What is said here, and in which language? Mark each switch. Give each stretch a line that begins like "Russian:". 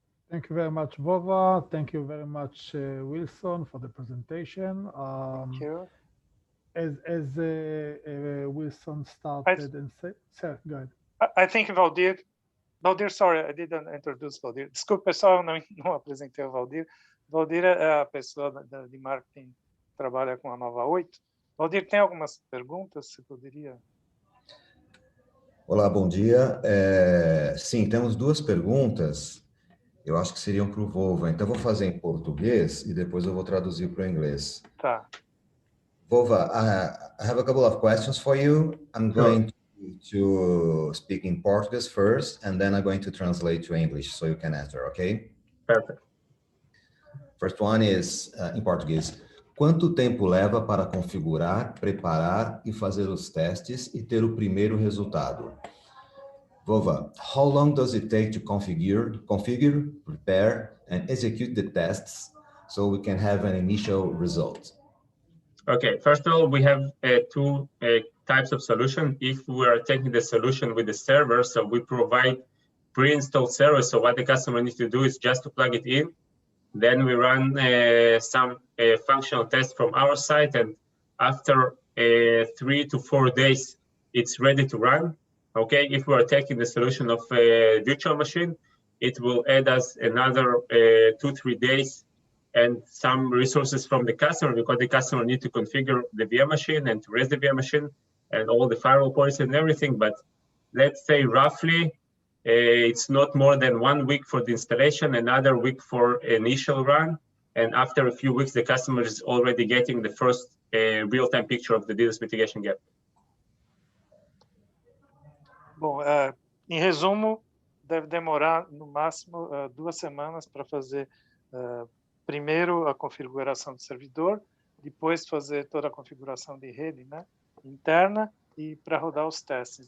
English: Thank you very much, Vova. Thank you very much, Wilson, for the presentation. Thank you. As Wilson started and said, sir, go ahead. I think Valdir Valdir, sorry, I didn't introduce Valdir.
Portuguese: Desculpa, pessoal, não apresentei o Valdir. Valdir é a pessoa de marketing que trabalha com a Nova 8. Valdir, tem algumas perguntas? Você poderia... Olá, bom dia. Sim, temos duas perguntas. Eu acho que seriam para o Vova. Então, eu vou fazer em português e depois eu vou traduzir para o inglês. Tá.
English: Vova, I have a couple of questions for you. I'm going to speak in Portuguese first, and then I'm going to translate to English so you can answer, okay? Perfect. First one is
Portuguese: em português. Quanto tempo leva para configurar, preparar e fazer os testes e ter o primeiro resultado?
English: Vova, how long does it take to configure, prepare, and execute the tests so we can have an initial result? Okay, first of all, we have two types of solution. If we are taking the solution with the server, so we provide pre-installed servers. So what the customer needs to do is just to plug it in. Then we run some functional tests from our side, and after 3 to 4 days, it's ready to run. Okay, if we are taking the solution of a virtual machine, it will add us another 2-3 days and some resources from the customer, because the customer needs to configure the VM machine and to raise the VM machine and all the firewall policies and everything. But let's say roughly, it's not more than 1 week for the installation, another week for initial run. And after a few weeks, the customer is already getting the first real-time picture of the DDoS mitigation gap.
Portuguese: Bom, em resumo, deve demorar no máximo 2 semanas para fazer primeiro a configuração do servidor, depois fazer toda a configuração de rede, né, interna, e para rodar os testes.